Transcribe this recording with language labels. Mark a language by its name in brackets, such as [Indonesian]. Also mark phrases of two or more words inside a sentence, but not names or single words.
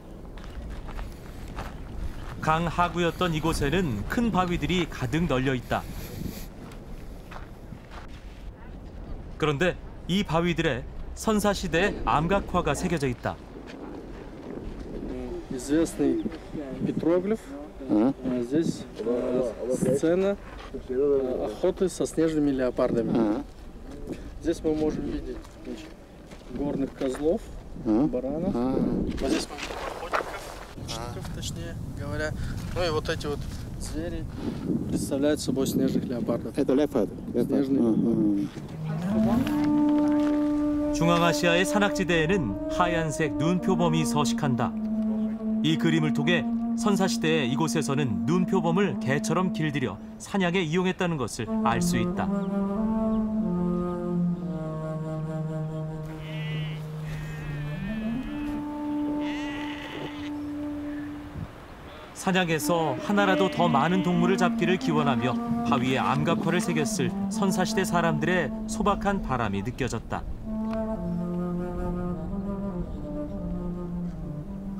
[Korean] 강 하구였던 이곳에는 큰 바위들이 가득 널려 있다. 그런데 이 바위들에 선사시대의 암각화가 새겨져 있다. [Russian] Известный петроглиф. Здесь сцена охоты со снежными леопардами. Здесь мы можем видеть горных козлов, баранов. Вот здесь мы видим охотников, точнее говоря. Ну и вот эти вот звери представляют собой снежных леопардов. Это леопард. Снежные. [Korean] 중앙아시아의 산악지대에는 하얀색 눈표범이 서식한다. 이 그림을 통해 선사시대에 이곳에서는 눈표범을 개처럼 길들여 사냥에 이용했다는 것을 알 수 있다. 사냥에서 하나라도 더 많은 동물을 잡기를 기원하며 바위에 암각화를 새겼을 선사시대 사람들의 소박한 바람이 느껴졌다.